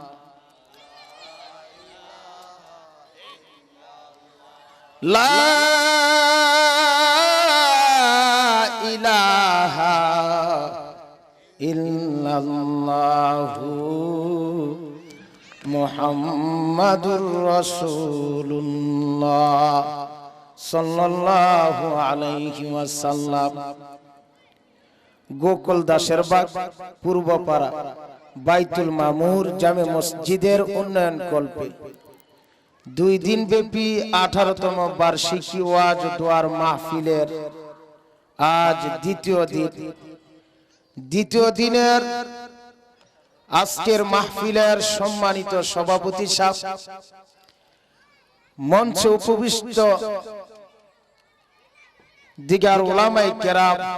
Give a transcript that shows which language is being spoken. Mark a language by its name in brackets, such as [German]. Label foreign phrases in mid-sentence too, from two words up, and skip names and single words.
[Arabic] لا إله إلا الله محمد رسول الله صلى الله عليه وسلم. [Bangla] गोकुल दासेर बाग पूर्वपाड़ा বাইতুল মামুর জামে মসজিদের উন্নয়ন কল্পে 2 দিন ব্যাপী 18তম বার্ষিকী ওয়াজ দোয়ার মাহফিলের আজ দ্বিতীয় দিনের আজকের মাহফিলের সম্মানিত সভাপতি সাহেব, মঞ্চে উপবিষ্ট দিগার উলামায়ে কেরাম,